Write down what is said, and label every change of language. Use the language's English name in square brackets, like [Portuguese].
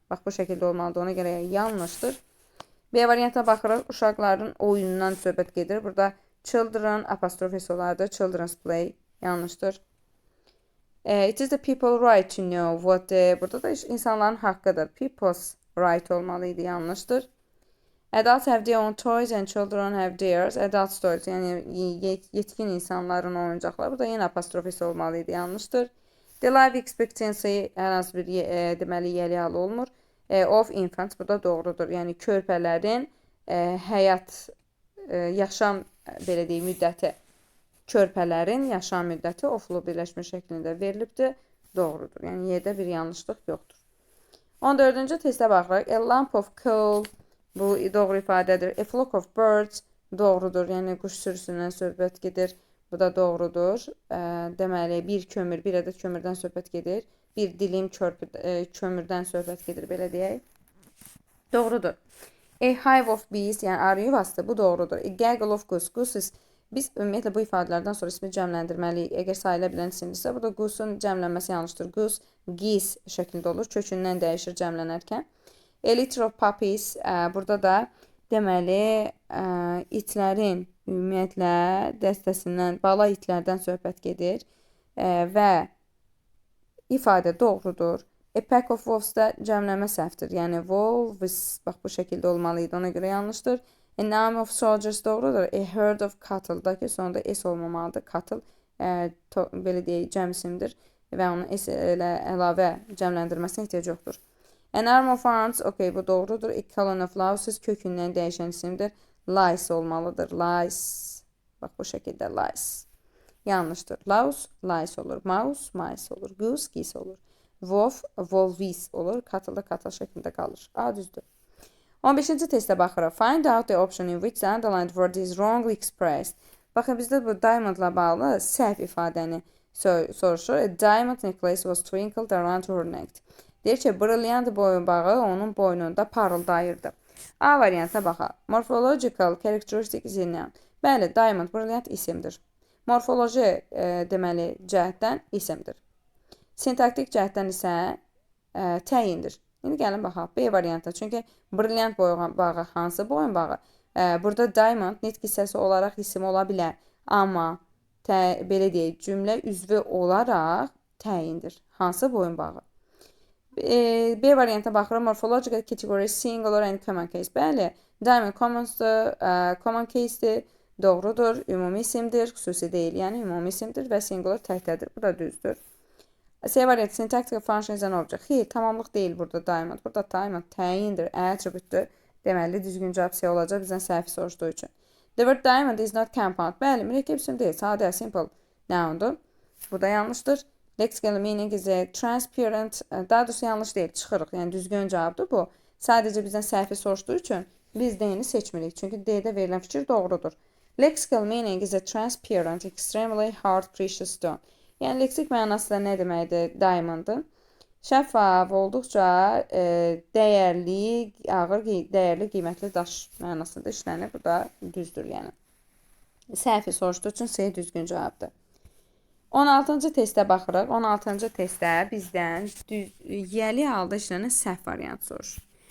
[Azerbaijani] Bax, bu şəkildə olmalıdır. Ona görə yanlışdır. B variantına baxırıq. Uşaqların oyunundan söhbət gedir. Burada children apostrof S olardı. [English] Children's play. [Azerbaijani] Yanlışdır. [English] It is the people's right to know what [Azerbaijani] burada da insanların haqqıdır. [English] People's right olmalıydı. [Azerbaijani] Yanlışdır. [English] Adults have their own toys and children have theirs. [Azerbaijani] Adult toys, yəni yetkin insanların oyuncaqları. Burada yenə apostrof S olmalıydı. Yanlışdır. [English] The life expectancy [Azerbaijani] hər hansı bir deməli yəli halı olmur. [English] Of infants [Azerbaijani] burada doğrudur. Yəni körpələrin həyat, yaşam, belə deyək, müddəti, körpələrin yaşam müddəti oflu birləşmə şəklində verilibdir. Doğrudur. Yəni yerdə bir yanlışlıq yoxdur. 14-cü testə baxırıq. [English] A lump of coal, [Azerbaijani] bu doğru ifadədir. [English] A flock of birds [Azerbaijani] doğrudur. Yəni quş sürüsündən söhbət gedir. Bu da doğrudur. Deməli, bir ədəd kömürdən söhbət gedir. bir dilim kömürdən söhbət gedir, belə deyək. Doğrudur. [English] A hive of bees, [Azerbaijani] yəni arı yuvası, bu doğrudur. [English] A gaggle of goose. [Azerbaijani] Goose biz ümumiyyətlə bu ifadələrdən sonra ismi cəmləndirməliyik. Əgər sayıla bilən isimdirsə, burada goose'un cəmlənməsi yanlışdır. Goose, geese şəklində olur. Kökündən dəyişir cəmlənərkən. [English] A litter of puppies, [Azerbaijani] burada da deməli itlərin ümumiyyətlə dəstəsindən, bala itlərdən söhbət gedir və ifadə doğrudur. [English] A pack of wolves [Azerbaijani] da cəmləmə səhvdir. Yəni wolves bax bu şəkildə olmalıydı. Ona görə yanlışdır. [English] A name of soldiers [Azerbaijani] doğrudur. [English] A herd of cattle [Azerbaijani] da ki sonunda s olmamalıdır. Cattle belə deyək cəm isimdir və onun s ilə əlavə cəmləndirməsinə ehtiyac yoxdur. [English] An arm of arms, okay, [Azerbaijani] bu doğrudur. [English] A colon of louses [Azerbaijani] kökündən dəyişən isimdir. Lice olmalıdır. Lice. Bax bu şəkildə lice. Yanlışdır. Louse, lice olur. Mouse, mice olur. Goose, geese olur. Wolf, wolves olur. Cattle da cattle şəklində qalır. A düzdür. 15-ci testə baxırıq. [English] Find out the option in which the underlined word is wrongly expressed. [Azerbaijani] Baxın, bizdə bu diamondla bağlı səhv ifadəni soruşur. [English] A diamond necklace was twinkled around her neck. [Azerbaijani] Deyir ki, brilliant boyunbağı onun boynunda parıldayırdı. A variantına baxaq. [English] Morphological characteristic is a noun. [Azerbaijani] Bəli, diamond, brilliant isimdir. Morfoloji deməli cəhətdən isimdir. Sintaktik cəhətdən isə təyindir. İndi gəlin baxaq B variantına. Çünki brilliant boyunbağı hansı boyunbağı? Burada diamond nitq hissəsi olaraq isim ola bilər. Amma belə deyək, cümlə üzvü olaraq təyindir. Hansı boyunbağı? B variantına baxırıq. [English] Morphological category singular and common case. [Azerbaijani] Bəli, diamond common case'dir. Doğrudur. Ümumi isimdir. Xüsusi deyil. Yəni ümumi isimdir və singular təkdədir. Bu da düzdür. C variantı [English] syntactical function is an object. [Azerbaijani] Xeyr, tamamlıq deyil burada diamond. Burada diamond təyindir, attribute-dür. Deməli, düzgün cavab C olacaq bizdən səhvi soruşduğu üçün. [English] The word diamond is not compound. [Azerbaijani] Bəli, mürəkkəb isim deyil. Sadə, simple noundur. Bu da yanlışdır. [English] Lexical meaning is a transparent. [Azerbaijani] Daha doğrusu yanlış deyil. Çıxırıq. Yəni düzgün cavabdır bu. Sadəcə bizdən səhvi soruşduğu üçün biz D-ni seçmirik. Çünki D-də verilən fikir doğrudur. [English] Lexical meaning is a transparent, extremely hard, precious stone. [Azerbaijani] Yəni leksik mənası da nə deməkdir? Diamond'ın. Şəffaf, olduqca dəyərli, ağır, dəyərli, qiymətli daş mənasında işlənir. Bu da düzdür, yəni. Səhvi soruşduğu üçün C düzgün cavabdır. 16-cı testə baxırıq. 16-cı testdə bizdən yəli halda işlənən səhv variant soruşur.